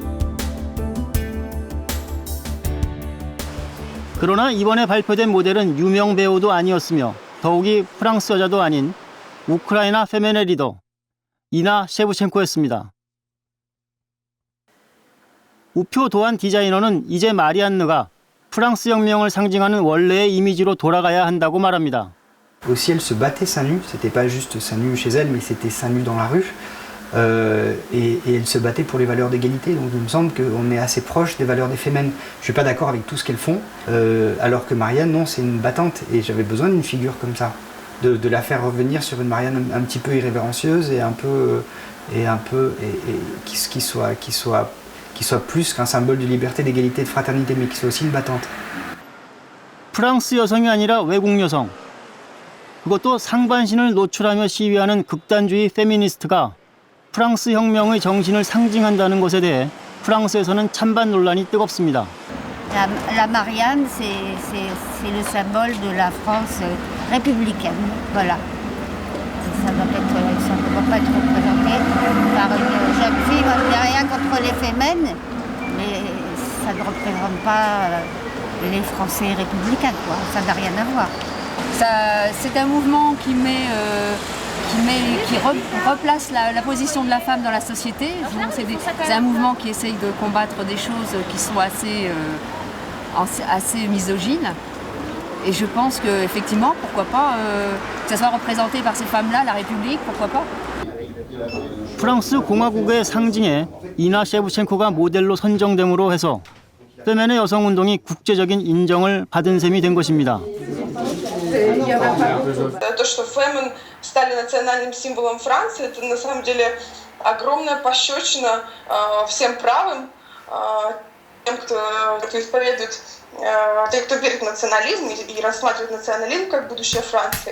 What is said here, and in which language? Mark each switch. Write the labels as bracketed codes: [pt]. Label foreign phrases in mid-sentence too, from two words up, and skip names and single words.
[ko] 그러나 이번에 발표된 모델은 유명 배우도 아니었으며 더욱이 프랑스 여자도 아닌 우크라이나 페메네 리더 이나 셰브첸코였습니다. 우표 도안 디자이너는 이제 마리안느가 프랑스 혁명을 상징하는 원래의 이미지로 돌아가야 한다고 말합니다. [fr] Aussi, elle se battait seins nus. C'était pas juste seins nus chez elle, mais c'était seins nus dans la rue. Et elle se battait pour les valeurs d'égalité. Donc, il me semble qu'on est assez proche des valeurs des fémènes. Je suis pas d'accord avec tout ce qu'elles font, alors que Marianne, non, c'est une battante. Et j'avais besoin d'une figure comme ça, de la faire revenir sur une Marianne un petit peu irrévérencieuse et qui soit plus qu'un symbole de liberté, d'égalité, de fraternité, mais qui soit aussi une battante. [ko] 프랑스 여성이 아니라 외국 여성. 그것도 상반신을 노출하며 시위하는 극단주의 페미니스트가 프랑스 혁명의 정신을 상징한다는 것에 대해 프랑스에서는 찬반 논란이 뜨겁습니다. [fr] La Marianne, c'est le symbole de la France républicaine. Voilà. Ça ne doit pas être représenté par une jeune fille. Il n'y a rien contre les fémènes, mais ça ne représente pas les Français républicains, quoi. Ça n'a rien à voir. C'est un mouvement qui replace la position de la femme dans la société. C'est un mouvement qui essaye de combattre des choses qui sont assez misogynes. Et je pense qu'effectivement, pourquoi pas, que ça soit représenté par ces femmes-là, la République, pourquoi pas. [ko] 프랑스 공화국의 상징에 이나 셰브첸코가 모델로 선정됨으로 해서 페메네 여성운동이 국제적인 인정을 받은 셈이 된 것입니다. [ru] То, что фемен стали национальным символом Франции, это на самом деле огромная пощечина всем правым, тем, кто исповедует, тем, кто верит в национализм и рассматривает национализм как будущее Франции.